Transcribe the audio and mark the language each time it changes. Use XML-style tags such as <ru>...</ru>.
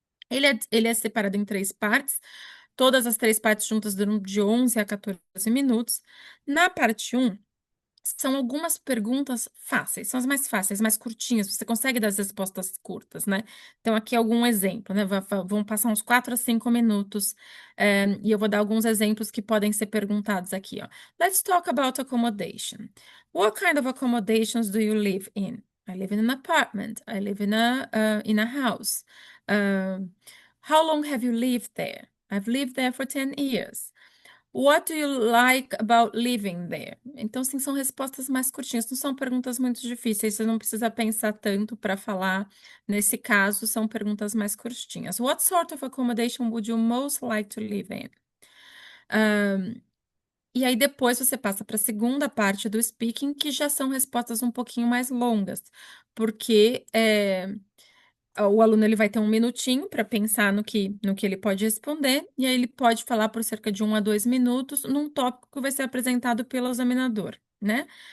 <pt>Ele é separado em três partes. Todas as três partes juntas duram de 11 a 14 minutos. Na parte um são algumas perguntas fáceis, são as mais fáceis, mais curtinhas, você consegue dar as respostas curtas, né? Então, aqui é algum exemplo, né? Vão passar uns 4 a 5 minutos, e eu vou dar alguns exemplos que podem ser perguntados aqui, ó.</pt> <en>Let's talk about accommodation. What kind of accommodations do you live in? I live in an apartment. I live in a house. Uh, how long have you lived there? I've lived there for 10 years. What do you like about living there?</en> <pt>Então, sim, são respostas mais curtinhas, não são perguntas muito difíceis, você não precisa pensar tanto para falar. Nesse caso, são perguntas mais curtinhas.</pt> <en>What sort of accommodation would you most like to live in?</en> <pt>E aí, depois você passa para a segunda parte do speaking, que já são respostas um pouquinho mais longas, porque o aluno ele vai ter um minutinho para pensar no que ele pode responder, e aí ele pode falar por cerca de 1 a 2 minutos num tópico que vai ser apresentado pelo examinador, né?</pt>